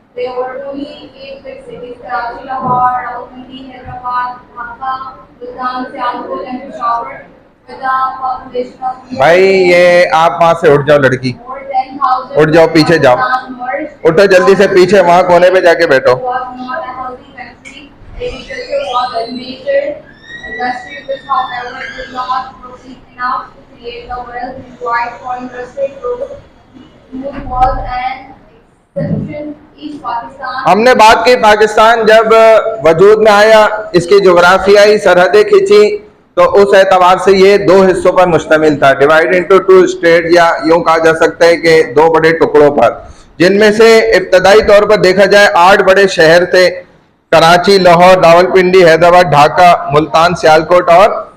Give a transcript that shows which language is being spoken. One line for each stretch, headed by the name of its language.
English: There were only 8 big cities: Karachi, Lahore, Rawalpindi, Hyderabad, Dhaka, Multan, Sialkot, and Peshawar, with a population of
Hindi: भाई ये आप वहां से उठ जाओ लड़की,
English: more than 10,000.
Hindi: उठ जाओ, पीछे जाओ, उठो जल्दी से, पीछे वहां कोने पे जाके बैठो।
English: Was not a healthy country. Agriculture was a major industry, which, however, did not proceed enough to create the wealth required for industry growth. Food was an exception. East Pakistan.
Hindi: हमने बात की पाकिस्तान जब वजूद में आया, इसकी जोग्राफियाई सरहदें खींची, तो उस एतबार से ये 2 हिस्सों पर मुश्तमिल था,
English: divide into 2 state,
Hindi: या यूं कहा जा सकता है कि 2 बड़े टुकड़ों पर, जिनमें से इब्तदाई तौर पर देखा जाए 8 बड़े शहर थे: कराची, लाहौर, रावलपिंडी, हैदराबाद, ढाका, मुल्तान, सियालकोट और